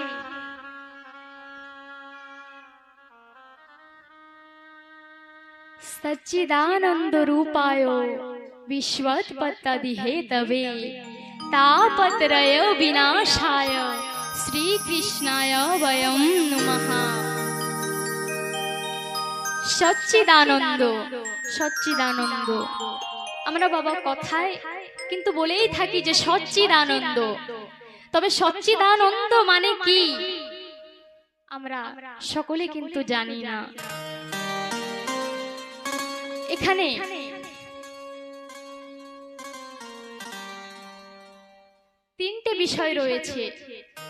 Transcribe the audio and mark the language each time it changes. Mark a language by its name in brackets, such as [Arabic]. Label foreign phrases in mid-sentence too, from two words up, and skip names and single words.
[Sanskrit] सच्चिदानंद रूपाय विश्वोत्पत्ति हेतवे तापत्रय विनाशाय श्री कृष्णाय वयं नमः। सच्चिदानंद, सच्चिदानंद [Bangla] আমরা বাবা কথায় কিন্তু বলেই থাকি যে সচ্চিদানন্দ। তবে সচ্চিদানন্দ মানে কি আমরা সকলে কিন্তু জানি না। এখানে তিনটে বিষয় রয়েছে।